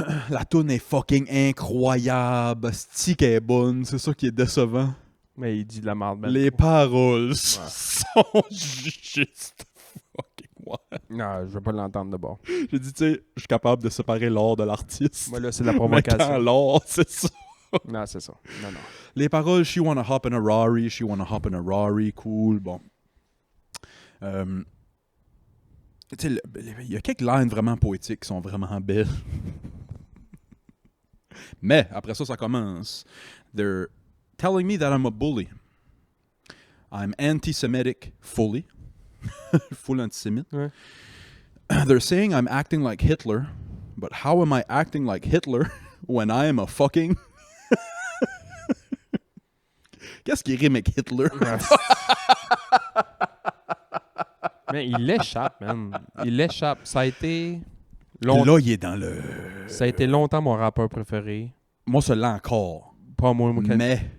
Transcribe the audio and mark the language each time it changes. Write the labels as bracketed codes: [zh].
[fr] La toune est fucking incroyable. Stick est bonne, c'est ça qui est décevant. Mais il dit de la merde. Ben. Les paroles sont juste [en] fucking wild. [fr] Non, je veux pas l'entendre de bord. J'ai dit, tu sais, je suis capable de séparer l'art de l'artiste. Moi, là, c'est de la Mais quand provocation. l'art, c'est ça. Non, c'est ça. Non, non. Les paroles, [en] she wanna hop in a Rari, she wanna hop in a Rari, cool, [fr] bon. Tu sais, il y a quelques lines vraiment poétiques qui sont vraiment belles. Mais après ça, ça commence. [en] They're telling me that I'm a bully. I'm anti-Semitic fully. [fr] Full antisémite. Ouais. [en] They're saying I'm acting like Hitler. But how am I acting like Hitler when I am a fucking... [fr] Qu'est-ce qui rime avec Hitler? Mais il l'échappe, man. Il l'échappe. Ça a été... Là, il est dans le... Ça a été longtemps mon rappeur préféré. Moi, celui-là encore. Pas moi, Mais...